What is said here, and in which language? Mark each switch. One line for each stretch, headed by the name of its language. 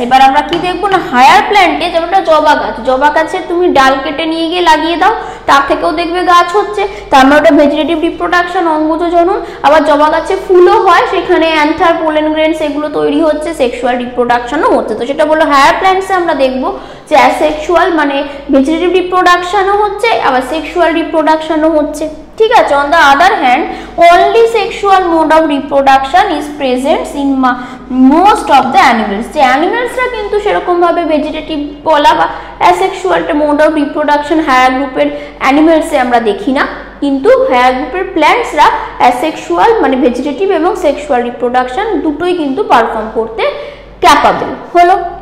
Bangla: এবার আমরা কি দেখবো না, হায়ার প্ল্যান্টে যেমনটা জবা গাছ, জবা গাছের তুমি ডাল কেটে নিয়ে গিয়ে লাগিয়ে দাও, তার থেকেও দেখবে গাছ হচ্ছে, তার মানে ওটা ভেজিটেটিভ রিপ্রোডাকশন, অঙ্গজ জনন। আবার জবা গাছে ফুলও হয়, সেখানে অ্যান্থার, পোলেন গ্রেনস এগুলো তৈরি হচ্ছে, সেক্সুয়াল রিপ্রোডাকশনও হচ্ছে। তো সেটা বললো হায়ার প্ল্যান্টসে আমরা দেখবো যে অ্যাসেক্সুয়াল মানে ভেজিটেটিভ রিপ্রোডাকশনও হচ্ছে, আবার সেক্সুয়াল রিপ্রোডাকশনও হচ্ছে, ঠিক আছে।
English: On the other hand only sexual mode of reproduction is present in most of the animals।
Bangla: যে অ্যানিমেলসরা কিন্তু সেরকম ভাবে ভেজিটেটিভ বলা বা asexual mode of reproduction higher গ্রুপের অ্যানিমেলসে আমরা দেখি না, কিন্তু হায়ার গ্রুপের প্ল্যান্টসরা অ্যাসেক্সুয়াল মানে ভেজিটেটিভ এবং সেক্সুয়াল রিপ্রোডাকশন দুটোই কিন্তু পারফর্ম করতে ক্যাপাবল হলো।